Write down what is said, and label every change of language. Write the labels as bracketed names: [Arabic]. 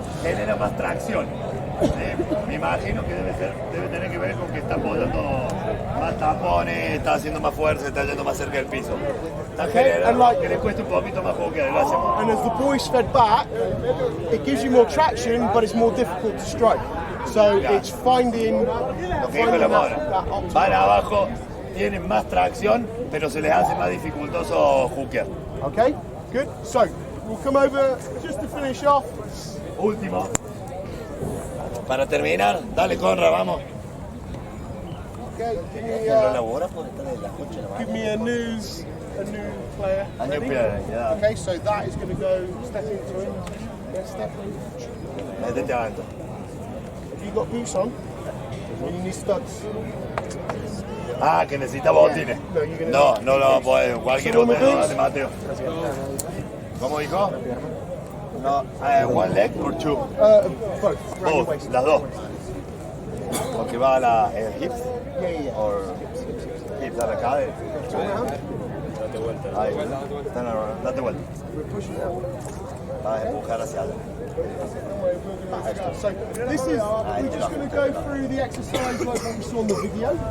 [Spanish] Genera más tracción? ¿Sí? Me imagino que debe tener que ver con que está apoyando más tapones, está haciendo más fuerza, está yendo más cerca del piso. Está generando que le cuesta un poquito más hooker. [English] And as the boys fed back, it gives you more traction, but it's more difficult to strike. So it's finding [Spanish] Lo que dijo la mora. Van abajo, tienen más tracción, pero se les hace más dificultoso hooker. [English] Okay, good. So we'll come over just to finish off. [Spanish] Último. Para terminar, dale Conra, vamos. [English] Okay, [Spanish] Lo elabora por estar en las 8 de la mañana. [English] give me a new player. A new Ready? player, yeah. Okay, so that is going to go step into him. Yeah, step. [Spanish] Métete adentro. [English] Have you got boots on? Or you need studs? [Spanish] Ah, que necesita botines. No, pues cualquier otro, dale Mateo. ¿Cómo dijo? [English] No, one leg or two? Both. Around your Both, waist. [Spanish] las dos. Porque va a la hips [English] Yeah. [Spanish] or hips a la cadera. [English] Turn around. [Spanish] Ahí, date vuelta. [English] We're pushing out. [Spanish] vas a empujar hacia adelante. [English] So this is, we're just going to go through the exercise like what we saw in the video.